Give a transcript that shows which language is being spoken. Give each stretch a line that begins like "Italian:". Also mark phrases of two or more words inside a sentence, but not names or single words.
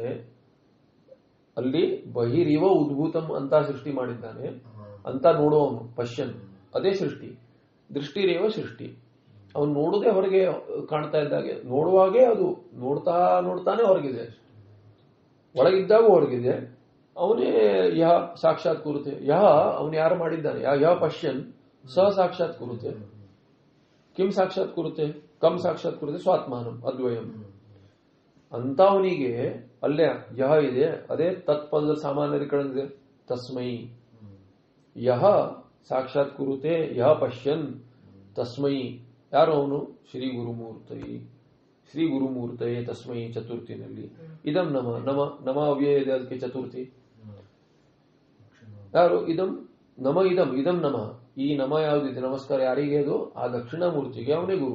Kannada: ಅಲ್ಲಿ
Sanskrit: ಬಹಿರಿವ ಉದ್ಭೂತಂ
Kannada: ಅಂತ ಸೃಷ್ಟಿ ಮಾಡಿದ್ದಾನೆ ಅಂತ ನೋಡುವವನು ಪಶ್ಯನ್, ಅದೇ ಸೃಷ್ಟಿ.
Sanskrit: ದೃಷ್ಟಿರೇವ ಸೃಷ್ಟಿ.
Kannada: ಅವನು ನೋಡುದೇ ಹೊರಗೆ ಕಾಣ್ತಾ ಇದ್ದಾಗೆ, ನೋಡುವಾಗೆ ಅದು ನೋಡ್ತಾನೆ ಹೊರಗಿದೆ, ಒಳಗಿದ್ದಾಗ ಹೊರಗಿದೆ. ಅವನೇ
Sanskrit: ಯಹ ಸಾಕ್ಷಾತ್ ಕುರುತೆ.
Kannada: ಯಹ ಅವನು ಯಾರು ಮಾಡಿದ್ದಾನೆ,
Sanskrit: ಯಹ ಪಶ್ಯನ್ ಸ ಸಾಕ್ಷಾತ್ ಕುರುತೆ. ಕಿಂ ಸಾಕ್ಷಾತ್ ಕುರುತೆ, ಕಂ ಸಾಕ್ಷಾತ್ ಕುರುತೆ, ಸ್ವಾತ್ಮಾನಂ ಅದ್ವಯಂ
Kannada: ಅಂತ ಅವನಿಗೆ ಅಲ್ಲೇ ಯಹ ಇದೆ. ಅದೇ ತತ್ಪದದ ಸಾಮಾನ್ಯೀಕರಣ
Sanskrit: ತಸ್ಮೈ. ಯಹ ಸಾಕ್ಷಾತ್ ಕುರುತೆ, ಯಹ ಪಶ್ಯನ್ ತಸ್ಮೈ.
Kannada: ಯಾರು ಅವನು,
Sanskrit: ಶ್ರೀ ಗುರುಮೂರ್ತಯೇ ತಸ್ಮೈ
Kannada: ಚತುರ್ಥಿನಲ್ಲಿ.
Sanskrit: ಇದಂ ನಮ
Kannada: ಅವ್ಯಯ ಇದೆ, ಅದಕ್ಕೆ ಚತುರ್ಥಿ. ಯಾರು
Sanskrit: ಇದಂ ಇದಂ ನಮ.
Kannada: ಈ ನಮ ಯಾವುದಿದೆ, ನಮಸ್ಕಾರ ಯಾರಿಗೆ, ಅದು ಆ ದಕ್ಷಿಣಾಮೂರ್ತಿಗೆ, ಅವನೇ ಗುರು.